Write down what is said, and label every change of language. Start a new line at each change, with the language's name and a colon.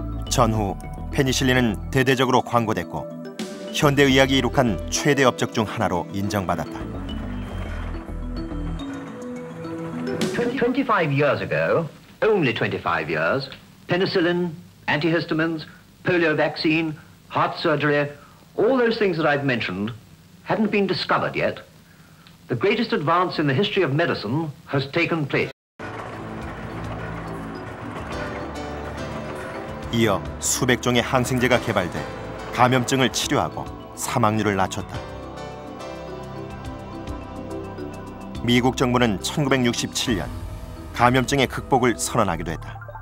Korean: 전후 페니실린은 대대적으로 광고됐고 현대의학이 이룩한 최대 업적 중 하나로 인정받았다.
English: 25 years ago, only 25 years, penicillin, antihistamines, polio vaccine, heart surgery, all those things that I've mentioned hadn't been discovered yet. The greatest advance in the history of medicine has taken place.
Korean: 이어 수백 종의 항생제가 개발돼 감염증을 치료하고 사망률을 낮췄다. 미국 정부는 1967년 감염증의 극복을 선언하기도 했다.